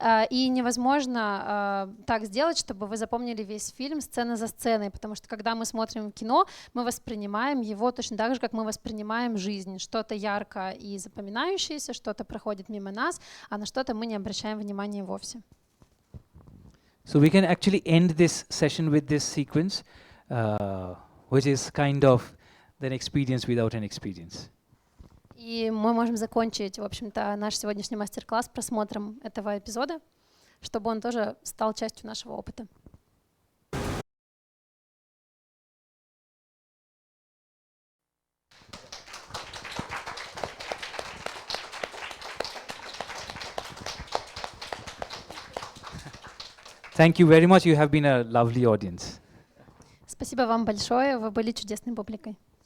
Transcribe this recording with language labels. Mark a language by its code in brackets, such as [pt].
[ru] И невозможно так сделать, чтобы вы запомнили весь фильм сцена за сценой, потому что когда мы смотрим кино, мы воспринимаем его точно так же, как мы воспринимаем жизнь. Что-то ярко и запоминающееся, что-то проходит мимо нас, а на что-то мы не обращаем внимания вовсе. [en] So we can actually end this session with this sequence, which is kind of an experience without an experience. [ru] И мы можем закончить, в общем-то, наш сегодняшний мастер-класс просмотром этого эпизода, чтобы он тоже стал частью нашего опыта. [en] Thank you very much. You have been a lovely audience. [ru] Спасибо вам большое, вы были чудесной публикой.